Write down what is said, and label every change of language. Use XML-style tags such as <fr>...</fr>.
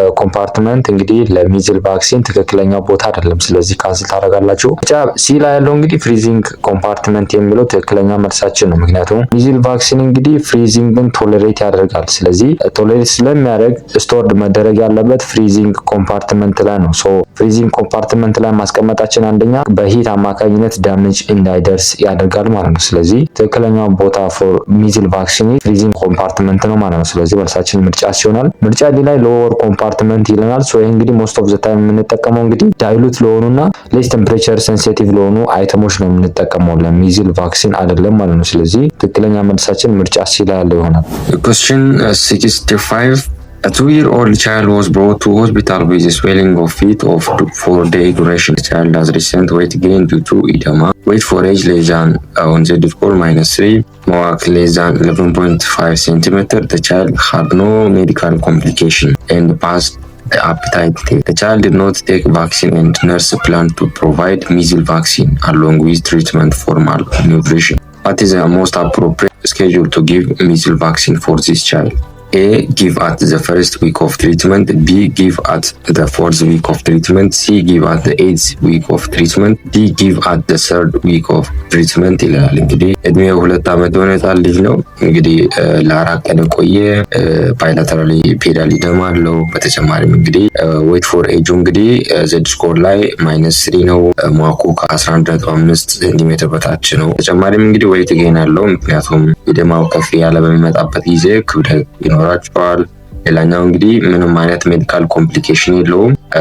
<am>ኮምፓርትመንት እንግዲህ ለሚዝል ቫክሲን ትክክለኛው ቦታ አይደለም። ስለዚህ ካንስል ታደርጋላችሁ። ብቻ ሲ ላይ ያለው እንግዲህ ፍሪዚንግ ኮምፓርትመንት የሚለው ትክክለኛ መልሳችን ነው። ምክንያቱም ሚዝል ቫክሲን እንግዲህ ፍሪዚንግን ቶለሬት ያደርጋል። ስለዚህ ቶለሬት ስለሚያደርግ ስቶርድ መደረግ ያለበት ፍሪዚንግ ኮምፓርትመንት ላይ ነው። ሶ ፍሪዚንግ ኮምፓርትመንት ላይ ማስቀመጣችን አንደኛ በሂት አማካኝነት ዳሜጅ እንዳይደርስ ያደርጋል ማለት ነው። ስለዚህ ትክክለኛው ቦታ ፎር ሚዝል ቫክሲን ፍሪዚንግ ኮምፓርትመንት ነው ማለት ነው። ስለዚህ መልሳችን ምርጫ ሲሆናል። ይሆናል። ምርጫ ዲ ላይ ሎወር ኮምፓርትመንት ይለናል። ሶ ይሄ እንግዲህ ሞስት ኦፍ ዘ ታይም የምንጠቀመው እንግዲህ ዳይሉት ለሆኑና ሌስ ቴምፕሬቸር ሴንሲቲቭ ለሆኑ አይተሞች ነው የምንጠቀመው፣ ለሚዝል ቫክሲን አይደለም ማለት ነው። ስለዚህ ትክክለኛ መልሳችን ምርጫ ሲ ላይ ያለው ይሆናል።</am> <en>Question 65. A 2-year-old child was brought to hospital with swelling of feet of 4-day duration. The child has recent weight gain due to edema. Weight for age less than on Z-score -3. MOAC less than 11.5 cm. The child had no medical complication and passed the appetite test. The child did not take vaccine and nurse planned to provide measles vaccine along with treatment for malnutrition. What is the most appropriate schedule to give measles vaccine for this child? A. Give at the first week of treatment. B. Give at the 4th week of treatment. C. Give at the 8th week of treatment. D. Give at the 3rd week of treatment</en> <am>ይላል። እንግዲህ እድሜው 2 ዓመት የሆነ ህጻን ልጅ ነው። እንግዲህ ለ4 ቀን ቆየ። ባይላተራሊ ፔዳል ኢደማ አለው። በተጨማሪም እንግዲህ ዌት ፎር ኤጁ እንግዲህ ዘድ ስኮር ላይ -3 ነው። ሟኩ ከ11.5 ሴንቲሜትር በታች ነው። በተጨማሪም እንግዲህ ዌት ጌን አለው። ምክንያቱም ኢደማው ከፍ ያለ በሚመጣበት ጊዜ ክብደት ይኖራቸዋል። ሌላኛው እንግዲህ ምንም አይነት ሜዲካል ኮምፕሊኬሽን የለውም።</am>